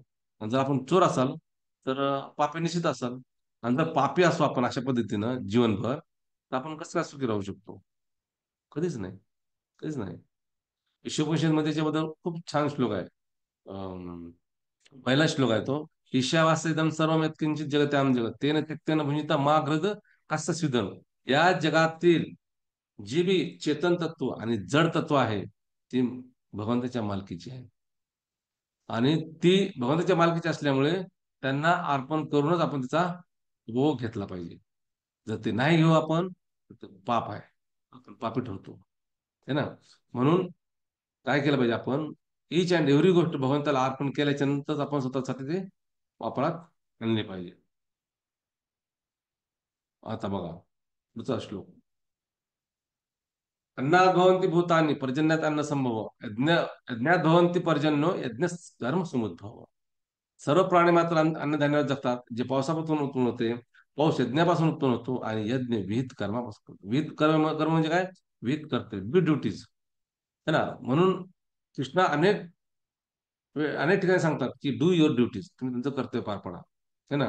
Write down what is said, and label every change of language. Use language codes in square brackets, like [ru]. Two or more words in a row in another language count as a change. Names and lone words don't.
[mr] आणि जर आपण चोर असाल तर पापी निश्चित असाल. आणि जर पापी असू आपण अशा पद्धतीनं जीवनभर, तर आपण कसं काय सुखी राहू शकतो? कधीच नाही, कधीच नाही. ईशोपनिषदमध्ये त्याच्याबद्दल खूप छान श्लोक आहे. अं, पहिला श्लोक आहे तो, [sa] ईशावास्यदम सर्वम यत्किंचित जगत्याम जगत तेन त्यक्तेन भुंजिता मा घृत कस्य स्विदन. [mr] या जगातील जी बी चेतन तत्व आणि जड तत्व आहे, ती भगवंताच्या मालकीची आहे. आणि ती भगवंताच्या मालकीची असल्यामुळे त्यांना अर्पण करूनच आपण त्याचा भोग घेतला पाहिजे. जर ते नाही घेऊ आपण, तर पाप आहे, आपण पापी ठरतो, [hi] है ना. [mr] म्हणून काय केलं पाहिजे आपण, [en] each and every [mr] गोष्ट भगवंताला अर्पण केल्याच्या नंतरच आपण स्वतःसाठी ते वापरात आणले पाहिजे. आता बघा पुढचा श्लोक, [sa] अन्नात् भवन्ति भूतानि पर्जन्यात अन्न संभव यज्ञात भवन्ति पर्जन्यो यज्ञ कर्म समुद्भव. [mr] सर्व प्राणी मात्र अन्नधान्यावर जगतात. जे पावसापासून उत्पन्न होते, पाऊस यज्ञापासून उत्पन्न होतो आणि यज्ञ विहित कर्मापासून होतो. विहित कर्म, कर्म म्हणजे काय? विहित कर्तव्य, [en] with duties, [hi] है ना. [mr] म्हणून कृष्णा अनेक ठिकाणी सांगतात की [en] do your duties, [mr] तुम्ही तुमचं कर्तव्य पार पडा, [hi] है ना.